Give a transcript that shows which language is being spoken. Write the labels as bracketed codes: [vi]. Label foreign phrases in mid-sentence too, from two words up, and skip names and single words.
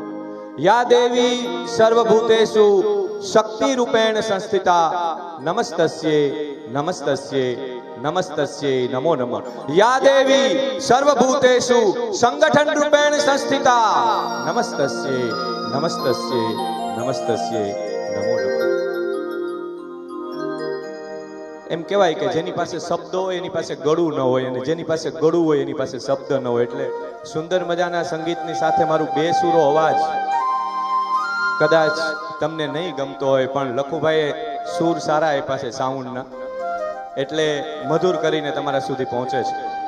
[sa] या देवी सर्वभूतेषु शक्ति रूपेण संस्थिता नमस्तस्यै नमस्तस्यै नमस्तस्यै नमो नमः। या देवी सर्वभूतेषु संगठन रूपेण संस्थिता नमस्तस्यै नमस्तस्यै नमस्तस्यै नमो नमः। [gu] એમ કહેવાય કે જેની પાસે શબ્દ હોય એની પાસે ગળું ન હોય અને જેની પાસે ગળું હોય એની પાસે શબ્દ ન હોય. એટલે સુંદર મજાના સંગીતની સાથે મારું બેસૂરો અવાજ કદાચ તમને નહીં ગમતો હોય, પણ લખુભાઈએ સૂર સારા આપ્યા છે સાઉન્ડના, એટલે મધુર કરીને તમારા સુધી પહોંચે છે.